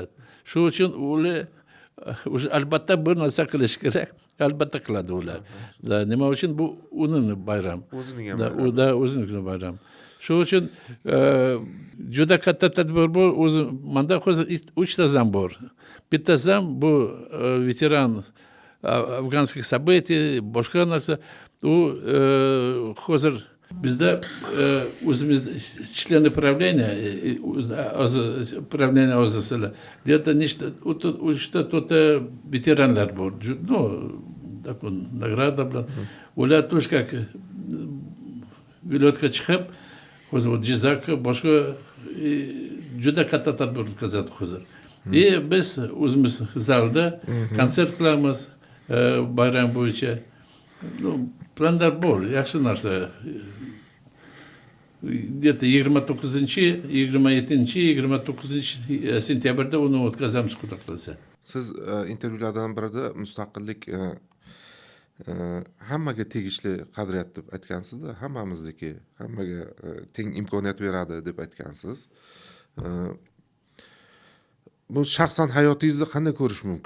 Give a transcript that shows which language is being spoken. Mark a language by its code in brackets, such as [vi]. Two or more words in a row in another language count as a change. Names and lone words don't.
[uz] Shu uchun ular albatta bir narsa qilish kerak. Albatta qiladi ular. Nima uchun bu uning bayram. O'zining ham bayram. Da o'zining bayram. Shu uchun juda katta tadbir bor. O'zi menda hozir 3 ta zam bor. Bitta zam bu veteran [ru] афганских событий, [uz] boshqa narsa. U hozir bizda o'zimiz [ru] члены правления [uz] o'zisilar где-то nechta 3-4 veteranlar bor. [ru] Ну, такой награда bilan. [uz] Ular [ru] тоже как [uz] viloyatga chiqib, hozir Jizzax boshqa juda katta tadbir o'tkazadi hozir. Biz o'zimiz zalda konsert qilamiz bayram bo'yicha. Planlar bor, yaxshi narsa. Где-то 27-29 sentyabrda uni o'tkazamiz, xudo qilsa. Siz intervyulardan birida mustaqillik hammaga tegishli qadriyat deb aytgansizda, hammamizniki, hammaga teng imkoniyat beradi deb aytgansiz. Bu shaxsan hayotingizda qanday ko'rish mumkin?